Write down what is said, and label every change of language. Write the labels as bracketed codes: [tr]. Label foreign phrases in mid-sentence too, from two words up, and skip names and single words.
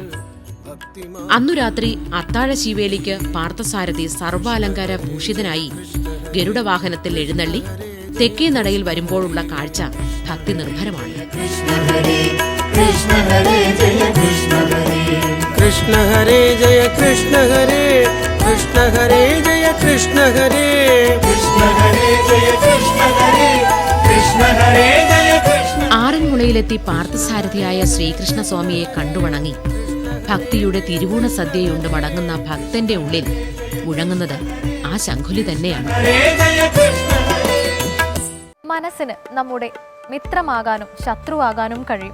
[ml] അന്നു രാത്രി അത്താഴ ശീവേലിക്ക് പാർത്ഥസാരഥി സർവാലങ്കാര ഭൂഷിതനായി ഗരുഡവാഹനത്തിൽ എഴുന്നള്ളി തെക്കേ നടയിൽ വരുമ്പോഴുള്ള കാഴ്ച ഭക്തി നിർഭരമാണ്. [sa] കൃഷ്ണ ഹരേ ജയ കൃഷ്ണ ഹരേ कृष्ण हरे जय कृष्ण हरे कृष्ण हरे जय कृष्ण हरे कृष्ण हरे जय कृष्ण. [ml] ആറന്മുളയിലെത്തി പാർത്ഥസാരഥിയായ ശ്രീകൃഷ്ണസ്വാമിയെ കണ്ടുവണങ്ങി ഭക്തിയുടെ തിരുവോണ സദ്യയുണ്ട് മടങ്ങുന്ന ഭക്തന്റെ ഉള്ളിൽ മുഴങ്ങുന്നത് ആ ശംഖുലി തന്നെയാണ്. മനസ്സിന് നമ്മുടെ മിത്രമാകാനും ശത്രുവാകാനും കഴിയും.